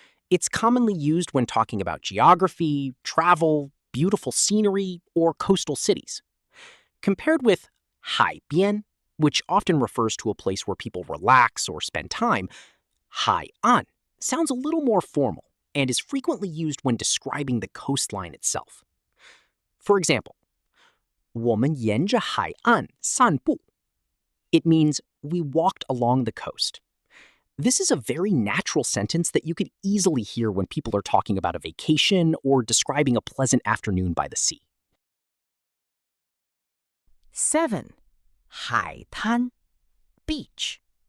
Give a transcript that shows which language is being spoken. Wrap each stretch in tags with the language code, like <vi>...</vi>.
<en>It's commonly used when talking about geography, travel, beautiful scenery, or coastal cities. Compared with haibian, which often refers to a place where people relax or spend time, hai'an sounds a little more formal and is frequently used when describing the coastline itself. For example,</en> <zh>我们沿着海岸散步.</zh> <en>It means we walked along the coast. This is a very natural sentence that you could easily hear when people are talking about a vacation or describing a pleasant afternoon by the sea. 7. 海滩 beach.</en>